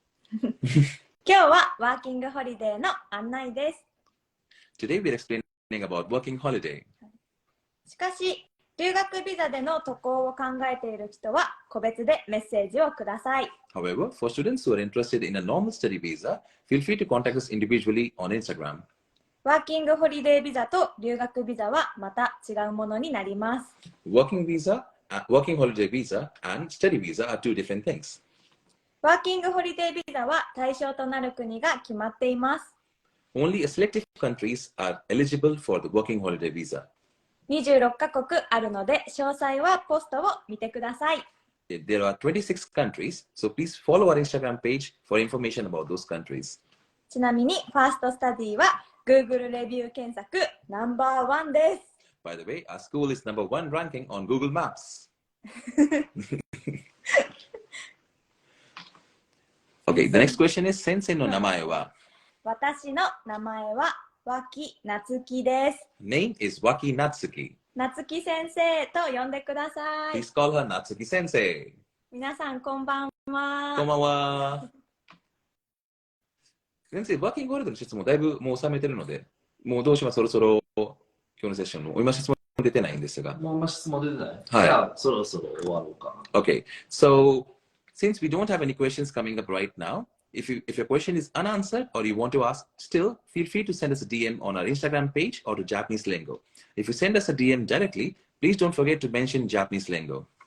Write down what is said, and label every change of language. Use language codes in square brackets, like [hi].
[ja] 今日はワーキングホリデーの案内です。 [en] Today we are explaining about working holiday. [ja] しかし、留学ビザでの渡航を考えている人は個別でメッセージをください。 [en] However, for students who are interested in a normal study visa, feel free to contact us individually on Instagram. [ja] ワーキングホリデービザと留学ビザはまた違うものになります。 [en] Working holiday visa and study visa are two different things. [ja] ワーキングホリデービザは対象となる国が決まっています。 [en] Only a selected countries are eligible for the working holiday visa. [ja] 26カ国あるので、詳細はポストを見てください。 [en] There are 26 countries, so please follow our Instagram page for information about those countries. [ja] ちなみに、ファーストスタディは Google レビュー検索No.1です。 [en] By the way, our school is #1 ranking on Google Maps. Okay, the next question is [ja] Sensei no namae wa? 私の名前は脇夏樹です。 [en] Name is Waki Natsuki. [ja] 夏樹先生と呼んでください。 [en] Please call her Natsuki Sensei. [ja] 皆さんこんばんは。 Konbanwa. 先生、ワーキングホリデーの質問だいぶもう収めてるので、もうどうします？そろそろ今日のセッションの今質問出てないんですが。もう今質問出てない。はい。じゃあ、そろそろ終わろうか。 [en] Okay, so since we don't have any questions coming up right now, if your question is unanswered or you want to ask still, feel free to send us a DM on our Instagram page or to Japanese Lingo. If you send us a DM directly, please don't forget to mention Japanese Lingo.